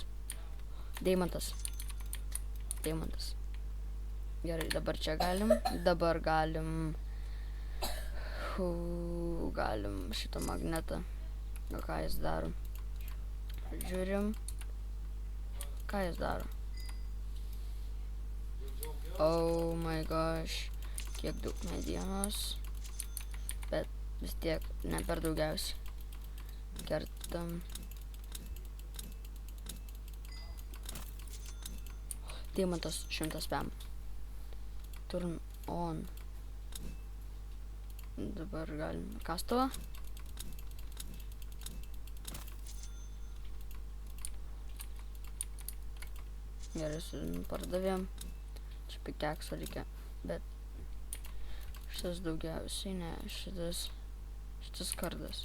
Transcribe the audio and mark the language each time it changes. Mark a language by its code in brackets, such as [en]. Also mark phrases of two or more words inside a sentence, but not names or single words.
[lt] Deimantas. Gerai, dabar čia galim. Galim šitą magnetą. O ką jis daro? Žiūrim. Ką jis daro? [en] Oh my gosh. [lt] Kiek daug medienos. Bet vis tiek ne per daugiausiai. Kertam. Deimantas 100 spam. [en] Turn on. [lt] Dabar galim kastuvą. Gerai, pardavėm. Čia pikekso reikia, bet šitas daugiausiai, ne, šitas kardas.